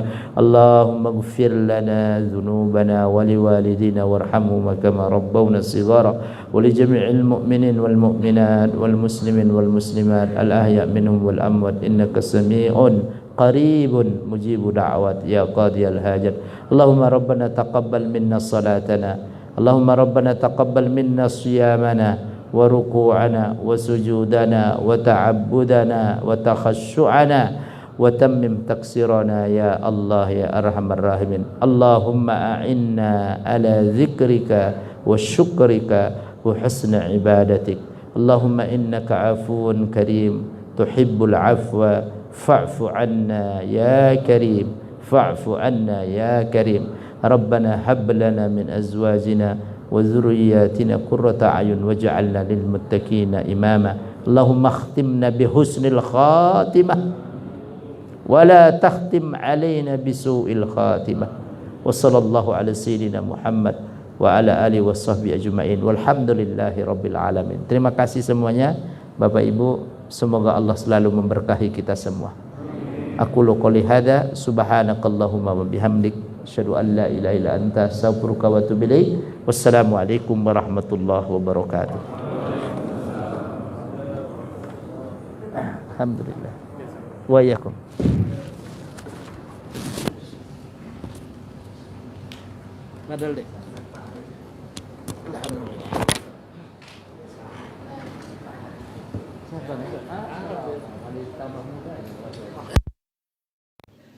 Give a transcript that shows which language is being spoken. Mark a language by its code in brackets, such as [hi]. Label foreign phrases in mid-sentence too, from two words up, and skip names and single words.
[ar] اللهم اغفر لنا ذنوبنا ولوالدينا وارحمهما كما ربونا صغارا ولجميع المؤمنين والمؤمنات والمسلمين والمسلمات الأحياء منهم والأموات إنك سميع قريب مجيب الدعوات يا قاضي الحاجات. اللهم ربنا تقبل منا صلاتنا. اللهم ربنا تقبل منا صيامنا وركوعنا وسجودنا وتعبدنا وتخشعنا وتمم تقصيرنا يا الله يا أرحم الراحمين. اللهم أعنا على ذكرك وشكرك وحسن عبادتك. اللهم إنك عفو كريم تحب العفو فاعف عنا يا كريم فاعف عنا يا كريم. ربنا هب لنا من أزواجنا وذرياتنا قرة أعين واجعلنا للمتقين إماما. اللهم اختمنا بحسن الخاتمة ولا تختم علينا بسوء الخاتمة. وصلى الله على سيدنا محمد وعلى آله وصحبه أجمعين. والحمد لله رب العالمين. [id] Terima kasih semuanya Bapak Ibu, semoga Allah selalu memberkahi kita semua. [ar] أقول قولي هذا سبحانك اللهم وبحمدك أشهد أن لا إله إلا أنت أستغفرك وأتوب إليك. والسلام عليكم ورحمة الله وبركاته. Alhamdulillah. وإياكم. Madal deh. [id] Alhamdulillah. Siapa nih? Tambah muda.